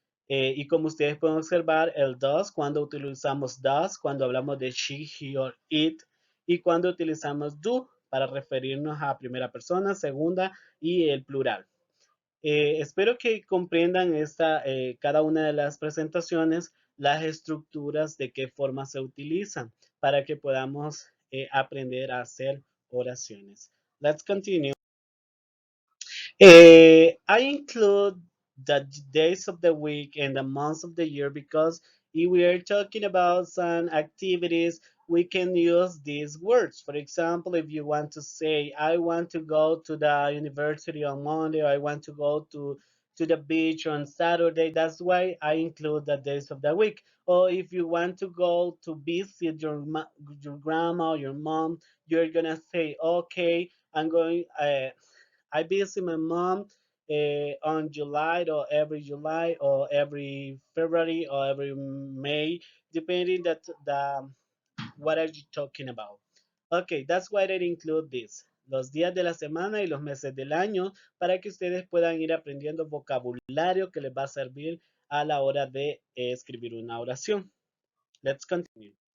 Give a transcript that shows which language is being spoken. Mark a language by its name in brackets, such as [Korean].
[Spanish] Y como ustedes pueden observar, el does, cuando utilizamos does, cuando hablamos de she, he or it, y cuando utilizamos do para referirnos a primera persona, segunda y el plural. Espero que comprendan cada una de las presentaciones, las estructuras, de qué forma se utilizan, para que podamos aprender a hacer oraciones. [English] Let's continue. I include the days of the week and the months of the year because if we are talking about some activities, we can use these words. For example, if you want to say, I want to go to the university on Monday, or I want to go to the beach on Saturday, that's why I include the days of the week. Or if you want to go to visit your grandma or your mom, you're gonna say, okay, I'm going. I visit my mom on July or every July or every February or every May, depending that the what are you talking about. Okay, that's why I include this. [Spanish] Los días de la semana y los meses del año para que ustedes puedan ir aprendiendo vocabulario que les va a servir a la hora de escribir una oración. [English] Let's continue.